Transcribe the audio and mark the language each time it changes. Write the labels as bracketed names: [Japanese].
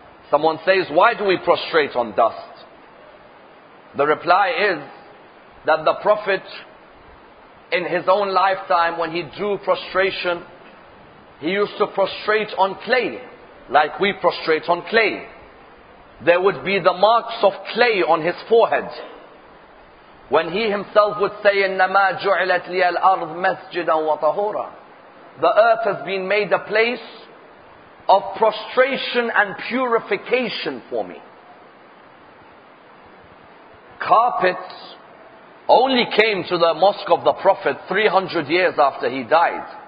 [English] Someone says, why do we prostrate on dust? The reply is that the Prophet, in his own lifetime, when he drew prostration, he used to prostrate on clay, like we prostrate on clay. There would be the marks of clay on his forehead. When he himself would say, [Arabic] إِنَّمَا جُعِلَتْ لِيَ الْأَرْض مَسْجِدًا وَطَهُورًا. [English] The earth has been made a place of prostration and purification for me. Carpets only came to the mosque of the Prophet 300 years after he died.